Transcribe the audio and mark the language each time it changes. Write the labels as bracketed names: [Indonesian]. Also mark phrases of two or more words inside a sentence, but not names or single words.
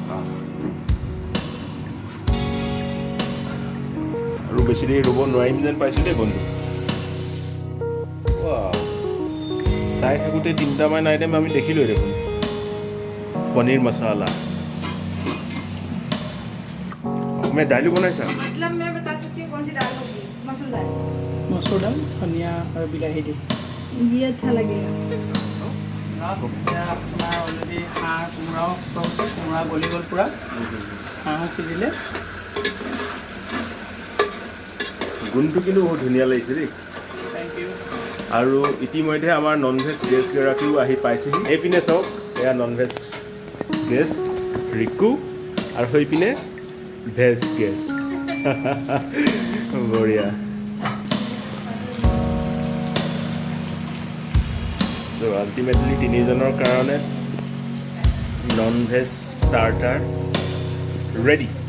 [Assamese] আৰু বেছি দেৰি ৰ'ব নোৱাৰিম যেন পাইছোঁ দেই বন্ধু। চাই থাকোঁতে 3টামান আইটেম আমি দেখিলোঁৱে দেখোন। পনীৰ মছালা, অসমীয়া দাইলো বনাইছা? [Hindi] मतलब मैं बता सकती हूँ कौन सी दाल होगी? मसूर दाल। [Assamese] মচুৰ দাল, ধনিয়া আৰু বিলাহী দি। [Hindi] ये अच्छा लगेगा। [Assamese] এতিয়া আপোনাৰ অলৰেডি হাঁহ কোমোৰাও হৈছে কোমোৰা গলি গ'ল পূৰা হাঁহো সিজিলে গুণটো কিন্তু বহুত ধুনীয়া লাগিছে দেই [English] thank you [Assamese] আৰু ইতিমধ্যে আমাৰ [English] non veg [Assamese] গেষ্টগৰাকীও আহি পাইছেহি এইপিনে চাওক এয়া [English] non veg guest [Assamese] ৰিকু আৰু সেইপিনে [English] veg guest [Assamese] বঢ়িয়া [English] so ultimately [Assamese] তিনিজনৰ কাৰণে [English] non veg starter ready